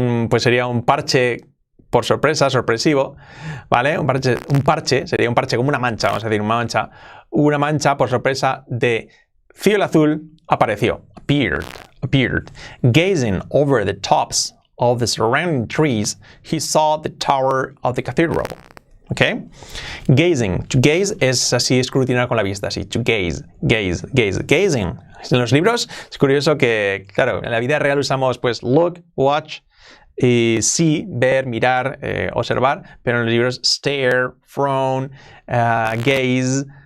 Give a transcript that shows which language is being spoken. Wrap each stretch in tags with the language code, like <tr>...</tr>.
<es>Pues sería un parche por sorpresa, sorpresivo, ¿vale? Un parche, sería un parche como una mancha, vamos a decir, una mancha por sorpresa de cielo azul apareció, appeared.</es> <en>Gazing over the tops of the surrounding trees, he saw the tower of the cathedral.</en> <es>¿Ok? Gazing. To gaze es así escrutinar con la vista, así. To gaze. Gazing. En los libros es curioso que, claro, en la vida real usamos pues look, watch, y see, ver, mirar, observar, pero en los libros stare, frown, gaze,</es>